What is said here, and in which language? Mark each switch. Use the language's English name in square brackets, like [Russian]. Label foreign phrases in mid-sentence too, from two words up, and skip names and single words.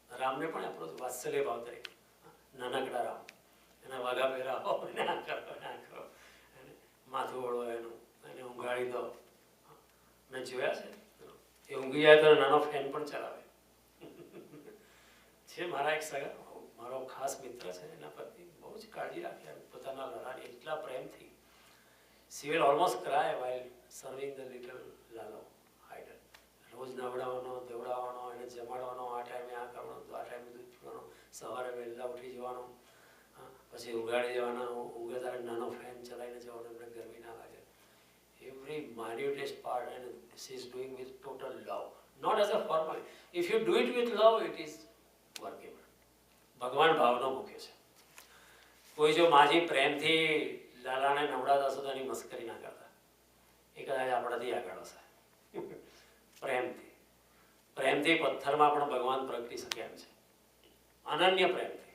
[Gujarati] રામને પણ એપ્રોચ વાત્સલ્ય ભાવ તરીકે, નાનકડા રામ, એના વાઘા પહેરાવો, એને આ કરો, એને આ કરો, એને માથું ઓળો, એનું એને ઊંઘાડી દો. મેં જોયા છે, એ ઊંઘી જાય તો નાનો ફેન પણ ચલાવે છે. મારા એક સગા, મારો ખાસ મિત્ર છે, એના પત્ની બહુ જ કાળજી રાખે પોતાના લલાની, એટલા પ્રેમથી. [English] She will almost cry while serving the little Lalo idol. [Gujarati] રોજ નવડાવવાનો, ધોવડાવવાનો, એને જમાડવાનો, આ ટાઈમે આ કરવાનું, આ ટાઈમે દૂધ પીવાનું, સવારે વહેલા ઉઠી જવાનું, પછી ઉગાડી જવાના, ઊંઘે ત્યારે નાનો ફેન ચલાવીને જવાનું, એમને ગરમી ના લાગે. [English] Every minutest part, and she is doing with total love, not as a formal. If you do it with love, it is workable. [Gujarati] ભગવાન ભાવનો મૂક્યો છે. કોઈ જો માજી પ્રેમથી લાલાને નવડાતા હશો તો એની મસ્કરી ના કરતા, એ કદાચ આપણાથી આગળ હશે. પ્રેમથી, પ્રેમથી પથ્થરમાં પણ ભગવાન પ્રગટી શકે એમ છે, અનન્ય પ્રેમથી.